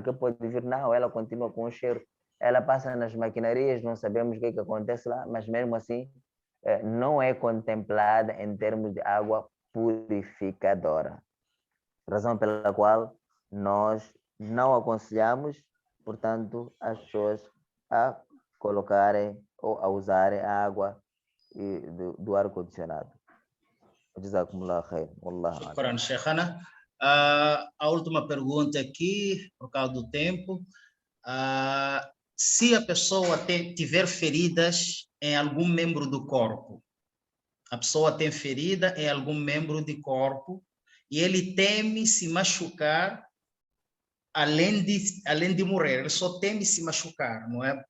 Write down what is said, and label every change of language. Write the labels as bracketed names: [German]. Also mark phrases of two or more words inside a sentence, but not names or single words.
[Portuguese] Que pode vir, não, ela continua com o cheiro. Ela passa nas maquinarias, não sabemos o que acontece lá, mas mesmo assim não é contemplada em termos de água purificadora. Razão pela qual nós não aconselhamos, portanto, as pessoas a colocarem ou a usarem a água do ar-condicionado. [Arabic] جزاكم الله خير. والله أعلم. شكرا، شيخنا. [Portuguese] A última pergunta aqui, por causa do tempo. Se a pessoa tiver feridas em algum membro do corpo, a pessoa tem ferida em algum membro do corpo e ele teme se machucar além de morrer, ele só teme se machucar, não é?